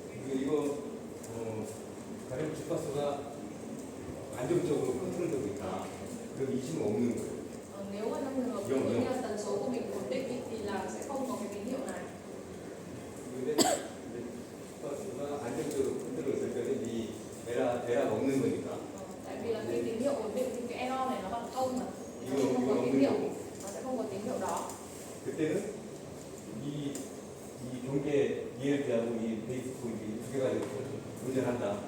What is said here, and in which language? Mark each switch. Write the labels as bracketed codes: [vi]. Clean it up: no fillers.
[ko] 이거 가령 주파수가 안정적으로 컨트롤되고 있다. 그럼 이심은 없는 거예요. [vi] Nếu mà trong trường hợp ví dụ như là tần số của mình ổn định ý, thì là sẽ không có cái tín hiệu này. [ko] 근데 주파수가 안정적으로 컨트롤될 때는 이 에러가 없는 거니까. [vi] Tại vì là khi tín hiệu ổn định thì cái error này nó bằng không mà, nó [ko] 이거 [vi] không có tín hiệu, [ko] 없는 거고. [vi] nó sẽ không có tín hiệu đó. [ko] 그때는 이 경계 ELT하고 이 베이스 포인트 두 개가 운전한다.